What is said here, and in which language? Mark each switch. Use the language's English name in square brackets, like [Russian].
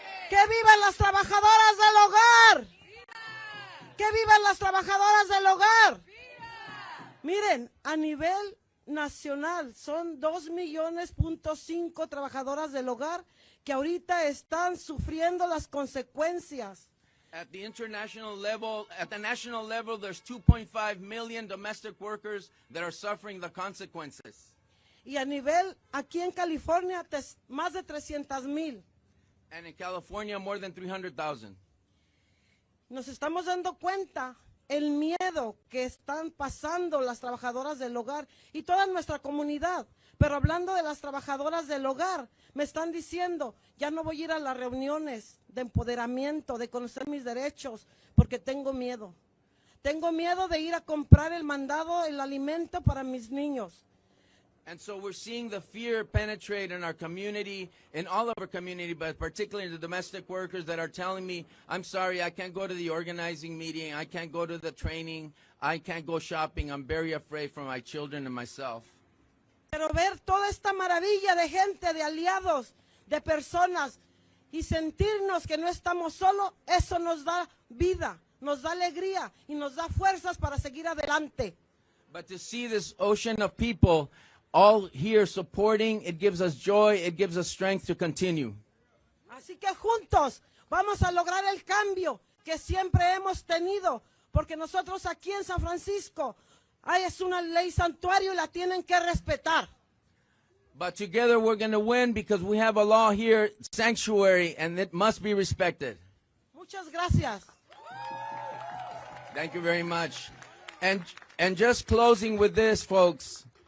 [Spanish] ¡Que vivan las trabajadoras del hogar! ¡Que vivan las trabajadoras del hogar! Miren, a nivel nacional son 2,5 millones trabajadoras del hogar que ahorita están sufriendo las consecuencias. [English] At the international level, at the national level, there's 2.5 million domestic workers that are suffering the consequences. [Spanish] Y a nivel, aquí en California, más de 300,000. [English] And in California, more than 300,000. [Spanish] Nos estamos dando cuenta el miedo que están pasando las trabajadoras del hogar y toda nuestra comunidad. Pero hablando de las trabajadoras del hogar, me están diciendo, ya no voy a ir a las reuniones de empoderamiento, de conocer mis derechos, porque tengo miedo. Tengo miedo de ir a comprar el mandado, el alimento para mis niños. [English] And so we're seeing the fear penetrate in our community, in all of our community, but particularly the domestic workers that are telling me, I'm sorry, I can't go to the organizing meeting, I can't go to the training, I can't go shopping, I'm very afraid for my children and myself. [Spanish] Pero ver toda esta maravilla de gente, de aliados, de personas, y sentirnos que no estamos solos, eso nos da vida, nos da alegría y nos da fuerzas para seguir adelante. [English] But to see this ocean of people all here supporting, it gives us joy, it gives us strength to continue. [Spanish] Así que juntos vamos a lograr el cambio que siempre hemos tenido, porque nosotros aquí en San Francisco es una ley santuario y la tienen que respetar. [English] But together we're going to win because we have a law here, sanctuary, and it must be respected. [Spanish] Muchas gracias. [English] Thank you very much. And just closing with this, folks.